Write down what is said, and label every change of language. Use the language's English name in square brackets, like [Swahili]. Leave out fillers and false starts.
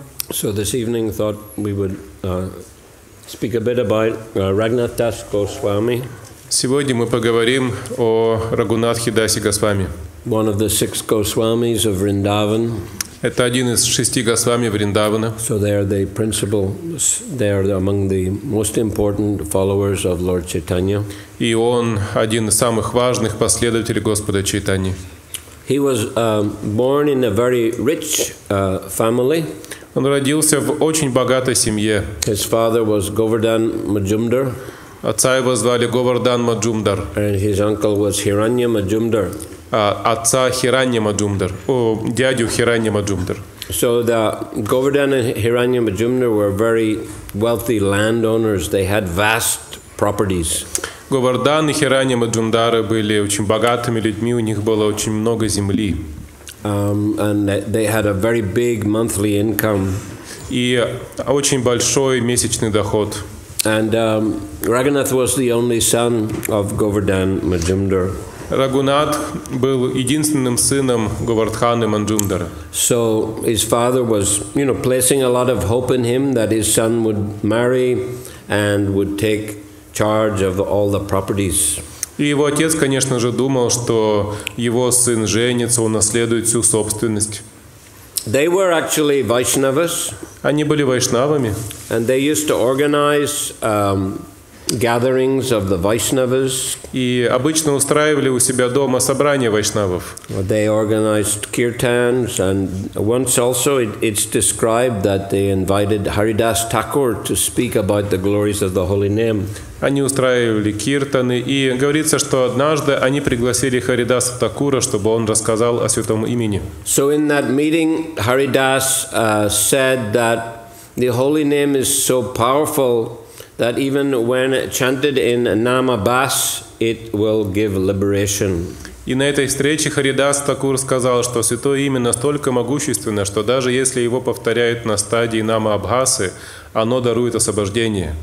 [English] So this evening thought we would speak a bit about Raghunath Dasa Goswami. [Russian] Сегодня мы поговорим о Рагхунатхе Дасе Госвами. [English] One of the 6 Goswamis of Vrindavan. [Russian] Это один из 6 Госвами Вриндавана. [English] So they are the principal, they are among the most important followers of Lord Chaitanya. [Russian] И он один из самых важных последователей Господа Чайтаньи. [English] He was born in a very rich family. [Russian] Он родился в очень богатой семье. [English] His father was Govardhan Majumdar. [Russian] Отца его звали Говардан Маджумдар. [English] And his uncle was Hiranya Majumdar. [Russian] Отца Хиранья Маджумдар. Дядю Хиранья Маджумдар. [English] So the Govardhan and Hiranya Majumdar were very wealthy landowners. They had vast properties. [Russian] Говардан и Хиранья Маджумдары были очень богатыми людьми, у них было очень много земли. [English] And they had a very big monthly income. [Russian] И очень большой месячный доход. [English] And Raghunath was the only son of Govardhan Majumdar. [Russian] Рагхунат был единственным сыном Говардхана Маджумдара. [English] So his father was, placing a lot of hope in him that his son would marry and would take charge of all the properties. [Russian] И его отец, конечно же, думал, что его сын женится, он наследует всю собственность. [English] They were actually Vaishnavas. [Russian] Они были вайшнавами. [English] And they used to organize gatherings of the Vaishnavas. [Russian] И обычно устраивали у себя дома собрания вайшнавов. [English] They organized kirtans, and once also it's described that they invited Haridas Thakur to speak about the glories of the holy name. [Russian] Они устраивали киртаны, и говорится, что однажды они пригласили Харидаса Такура, чтобы он рассказал о святом имени. [English] So in that meeting, Haridas said that the holy name is so powerful that even when chanted in Namabas, it will give liberation. [Russian] И на этой встрече Харидас Такур сказал, что святое имя настолько могущественно, что даже если его повторяют на стадии Нама-Абхасы, оно дарует освобождение.